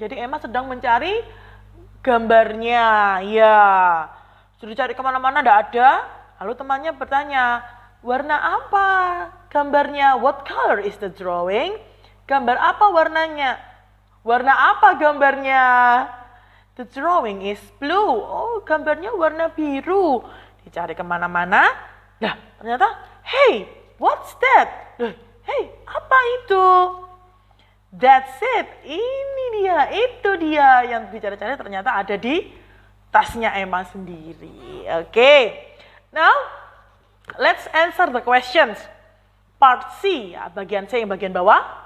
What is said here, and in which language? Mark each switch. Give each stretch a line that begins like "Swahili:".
Indonesian: Jadi Emma sedang mencari gambarnya. Ya, sudah cari kemana-mana, tidak ada. Lalu temannya bertanya, "Warna apa gambarnya?
English: What color is the drawing?"
Indonesian: Gambar apa warnanya? Warna apa gambarnya?
English: The drawing is blue.
Indonesian: Oh, gambarnya warna biru. Dicari kemana-mana. Nah, ternyata,
English: hey, what's that? Hey,
Indonesian: apa itu?
English: That's it.
Indonesian: Ini dia, itu dia yang dicari-cari ternyata ada di tasnya Emma sendiri. Oke.
English: Now, let's answer the questions. Part C,
Indonesian: ya, bagian C yang bagian bawah.